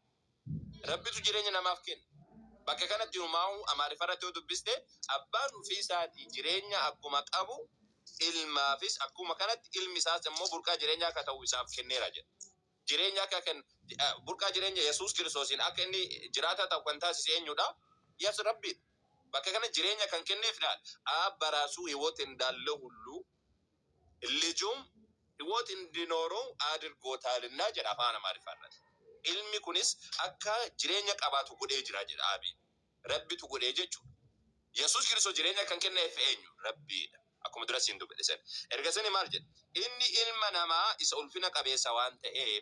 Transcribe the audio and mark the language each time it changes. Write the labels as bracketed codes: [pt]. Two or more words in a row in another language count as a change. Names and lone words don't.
[om] Rabbitu jireenya namaaf kenna. Bakka kanatti uumamu Amaarifarratti yoo dubbiste abbaan ofii isaati jireenya akkuma qabu ilmaafis akkuma kanatti ilmi isaas immoo burqaa jireenyaa akka ta'u isaaf kenneera jedha. jireenya akka kan burqaa jireenya Yesuus Kiristoosiin akka inni jiraata ta'u kan taasise eenyudha? Yesuus Rabbi. Bakka kana jireenya kan kenneefidhaan baraasuu [am] ሕይወት እንዳለ ሁሉ ልጁም ሕይወት እንዲኖረው አድርጎታልና [om] jedha afaan Amaariffaan. Ilmi kunis akka jireenya qabaatu godhee jira jedha Aabi. Rabbitu godhee jechuudha. Yesuus Kiristoos jireenya kan kenneef eenyu? Rabbiidha. Akkuma dura siin dubbatan. Erga sani maal jedha? Inni ilma namaa isa ulfina qabeessa waan ta'eef.